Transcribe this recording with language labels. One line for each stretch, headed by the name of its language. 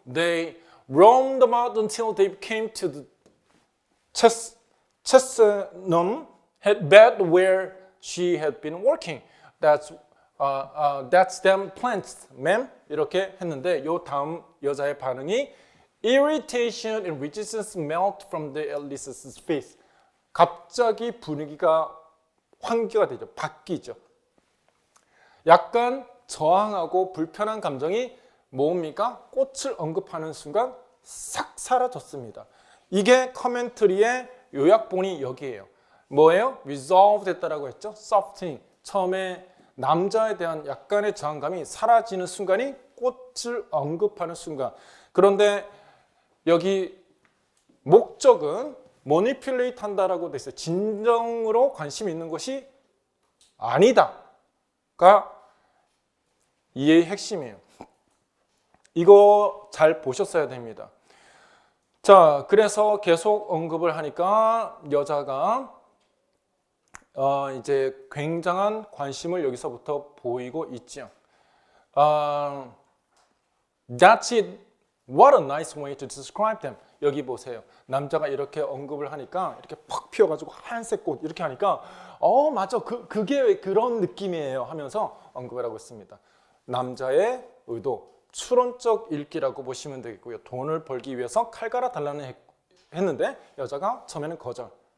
English: They roamed about until they came to the chestnut bed where she had been working. That's them plants, ma'am.
Korean: 이렇게 했는데 요 다음 여자의 반응이
English: irritation and resistance melt from the Alice's face.
Korean: 갑자기 분위기가 환기가 되죠. 바뀌죠. 약간 저항하고 불편한 감정이 뭡니까? 꽃을 언급하는 순간 싹 사라졌습니다. 이게 커멘터리의 요약본이 여기에요. 뭐예요? resolve 됐다라고 했죠.
English: softening.
Korean: 처음에 남자에 대한 약간의 저항감이 사라지는 순간이 꽃을 언급하는 순간. 그런데 여기 목적은 manipulate 한다라고 돼 있어요. 진정으로 관심 있는 것이 아니다가 이해의 핵심이에요. 이거 잘 보셨어야 됩니다. 자, 그래서 계속 언급을 하니까 여자가 이제 굉장한 관심을 여기서부터 보이고 있죠.
English: That's it. What a nice way to describe them.
Korean: 여기 보세요. 남자가 이렇게 언급을 하니까 이렇게 팍 피어가지고 하얀색 꽃 이렇게 하니까 맞아. 그게 그런 느낌이에요 하면서 언급을 하고 있습니다. 남자의 의도, 추론적 읽기라고 보시면 되겠고요. 돈을 벌기 위해서 칼 갈아 달라는 했는데 여자가 처음에는 거절.